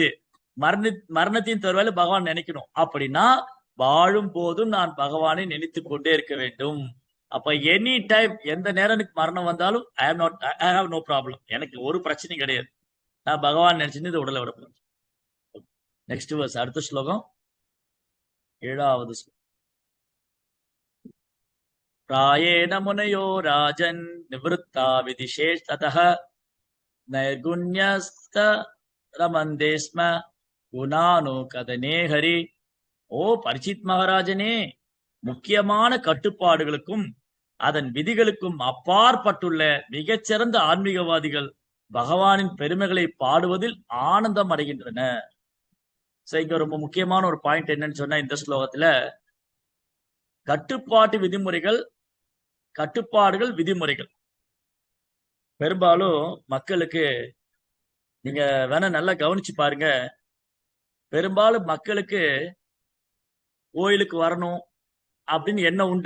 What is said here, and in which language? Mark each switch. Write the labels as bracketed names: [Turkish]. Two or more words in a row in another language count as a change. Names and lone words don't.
[Tamil] மரணத்தின் தருவாயில பகவான் நினைக்கணும். அப்படின்னா வாழும் போதும் நான் பகவானை நினைத்துக் கொண்டே இருக்க வேண்டும். அப்ப [English] any time [Tamil] எந்த நேரம் எனக்கு மரணம் வந்தாலும் [English] I have no problem. [Tamil] எனக்கு ஒரு பிரச்சனையும் கிடையாது. நான் பகவான் நினைச்சுன்னு இந்த உடலை விட. [English] next verse, [Tamil] அடுத்த ஸ்லோகம் 7வது. [Sanskrit] प्रायेण मुनयो राजन् निवृत्ता विदिशेषतः नैर्गुण्यस्त रमन्दे स्म गुणानो कदने हरि. [Tamil] ஓ பரிசித் மகாராஜனே, முக்கியமான கட்டுப்பாடுகளுக்கும் அதன் விதிகளுக்கும் அப்பாற்பட்டுள்ள மிகச்சிறந்த ஆன்மீகவாதிகள் பகவானின் பெருமைகளை பாடுவதில் ஆனந்தம் அடைகின்றன. இங்க ரொம்ப முக்கியமான ஒரு பாயிண்ட் என்னன்னு சொன்னா, இந்த ஸ்லோகத்துல கட்டுப்பாட்டு விதிமுறைகள், கட்டுப்பாடுகள், விதிமுறைகள் பெரும்பாலும் மக்களுக்கு, நீங்க வேணா நல்லா கவனிச்சு பாருங்க, பெரும்பாலும் மக்களுக்கு கோயிலுக்கு வரணும் அப்படின்னு என்ன உண்டு.